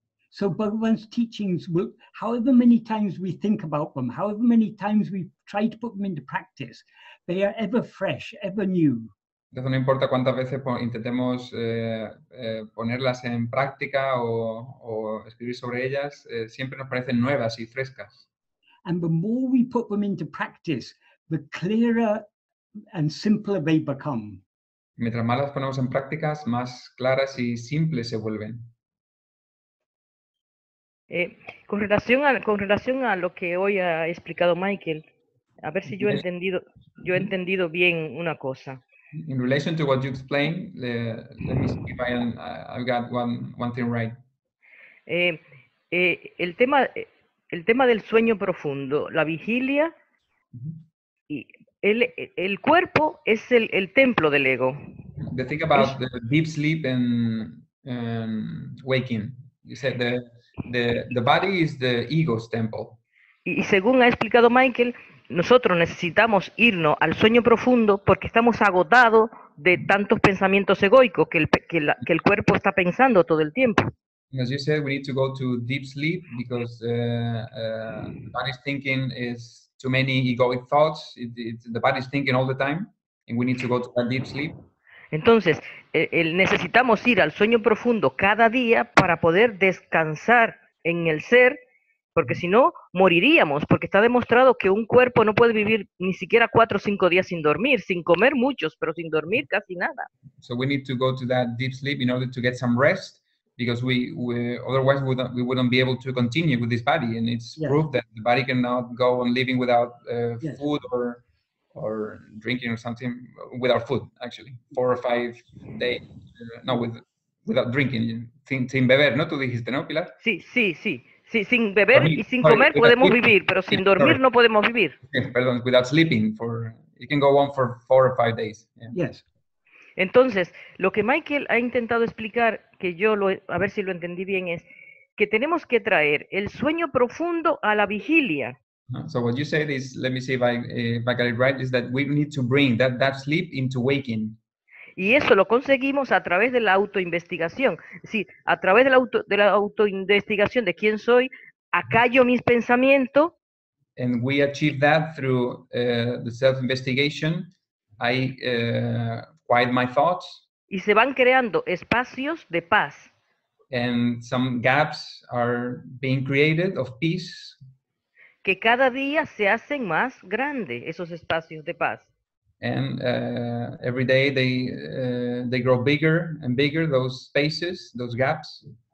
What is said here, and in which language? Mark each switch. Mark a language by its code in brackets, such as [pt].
[en] So Bhagavan's teachings will, however many times we think about them, however many times we try to put them into practice, they are ever fresh, ever new. [es] Entonces no importa cuántas veces intentemos ponerlas en práctica o escribir sobre ellas, siempre nos parecen nuevas y frescas. [en] And the more we put them into practice, the clearer and simpler they become. [es] Mientras más las ponemos en prácticas, más claras y simples se vuelven. Con relación a lo que hoy ha explicado Michael, a ver si yo he entendido bien una cosa. [en] In relation to what you explained, let me see if I've got one thing right. [es] El tema del sueño profundo, la vigilia, y el cuerpo es el templo del ego. [en] The thing about the deep sleep and waking. You said the body is the ego's temple. [es] Y según ha explicado Michael, nosotros necesitamos irnos al sueño profundo porque estamos agotados de tantos pensamientos egoicos que el cuerpo está pensando todo el tiempo. [en] As you said, we need to go to deep sleep because the body's thinking is too many egoic thoughts. The body's thinking all the time, and we need to go to that deep sleep. [es] Entonces, necesitamos ir al sueño profundo cada día para poder descansar en el ser, porque si no, moriríamos, porque está demostrado que un cuerpo no puede vivir ni siquiera 4 o 5 días sin dormir, sin comer muchos, pero sin dormir casi nada. [en] So we need to go to that deep sleep in order to get some rest, because otherwise we wouldn't be able to continue with this body, and it's proof that the body cannot go on living without food or drinking or something, without food, actually, 4 or 5 days, without drinking, sin beber, ¿no? Tú dijiste, ¿no, Pilar? [es] Sí, sin beber y sin comer podemos vivir, pero sin dormir no podemos vivir. [en] Perdón, without sleeping, it can go on for 4 or 5 days. Yeah. Yes. [es] Entonces, lo que Michael ha intentado explicar, que a ver si lo entendí bien, es que tenemos que traer el sueño profundo a la vigilia. [en] So what you said is, let me see if I got it right, is that we need to bring that sleep into waking. [es] Y eso lo conseguimos a través de la autoinvestigación. Es decir, a través de la autoinvestigación de quién soy, acallo mis pensamientos. [en] And we achieve that through the self-investigation. I quiet my thoughts. [es] Y se van creando espacios de paz. [en] And some gaps are being created of peace. [es] que cada día se hacen más grandes esos espacios de paz. [en] And every day they grow bigger and bigger, those spaces, those gaps.